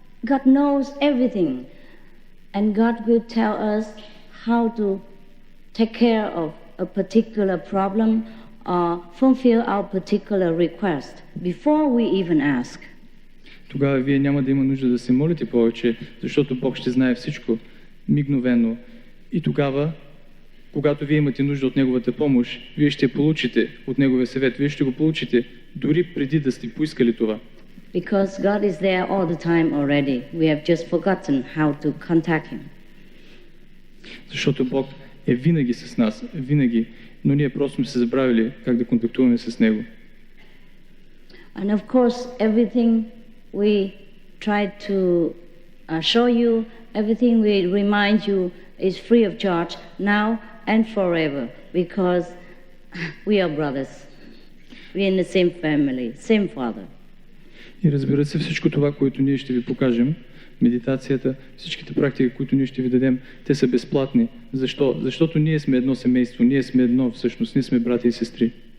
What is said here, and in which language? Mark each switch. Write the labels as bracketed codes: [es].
[en] God knows everything. And God will tell us how to take care of a particular problem or fulfill our particular request before we even ask. [bg] Тогава вие няма да има нужда да се молите повече, защото Бог ще знае всичко мигновено. И тогава, когато вие имате нужда от Неговата помощ, вие ще получите от Неговия съвет, вие ще го получите дори преди да сте поискали това. [en] Because God is there all the time already. We have just forgotten how to contact Him. [bg] Защото Бог е винаги с нас, винаги, но ние просто сме се забравили как да контактуваме с Него. [en] And of course, everything we try to show you, everything we remind you is free of charge now and forever, because we are brothers. We are in the same family, same Father. [bg] И разбира се, всичко това, което ние ще ви покажем, медитацията, всичките практики, които ние ще ви дадем, те са безплатни. Защо? Защото ние сме едно семейство, ние сме едно всъщност, ние сме брати и сестри.